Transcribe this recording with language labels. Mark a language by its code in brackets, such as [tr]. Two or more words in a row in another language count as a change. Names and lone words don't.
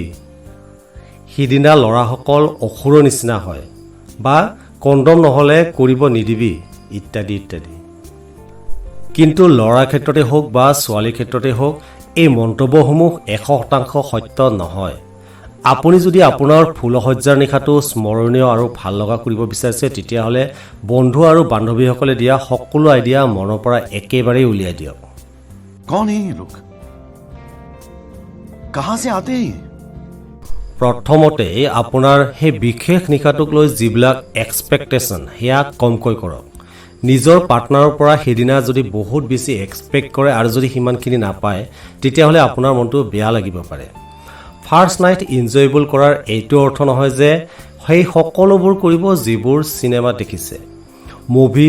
[as] সিদিনা ল'ৰাসকল অসুৰৰ নিচিনা হয় বা কণ্ডম নহলে কৰিব নিদিবি ইত্যাদি ইত্যাদি কিন্তু ল'ৰাৰ ক্ষেত্ৰতে হওক বা ছোৱালীৰ ক্ষেত্ৰতে হওক এই মন্তব্যসমূহ 100% সত্য নহয় আপুনি যদি আপোনাৰ ফুলসজ্জাৰ নিশাটো স্মৰণীয় আৰু ভাল লগা কৰিব বিচাৰিছে তেতিয়াহ'লে বন্ধু আৰু বান্ধৱীসকলে দিয়া সকলো আইডিয়া মনৰ পৰা একেবাৰে উলিয়াই দিয়ক [hi] कौन है ये लोग कहां से आते हैं [as] প্ৰথমতে আপোনাৰ সেই বিশেষ নিশাটোক লৈ যিবিলাক এক্সপেক্টেশন হেয়া কমকৈ কৰক নিজৰ পাৰ্টনাৰৰ পৰা সেইদিনা যদি বহুত বেছি এক্সপেক্ট কৰে আৰু যদি সিমানখিনি নাপায় তেতিয়াহ'লে আপোনাৰ মনটো বেয়া লাগিব পাৰে [en] first night [as] এনজয়েবল কৰাৰ এইটো অৰ্থ নহয় যে সেই সকলোবোৰ কৰিব যিবোৰ চিনেমা দেখিছে মুভিজ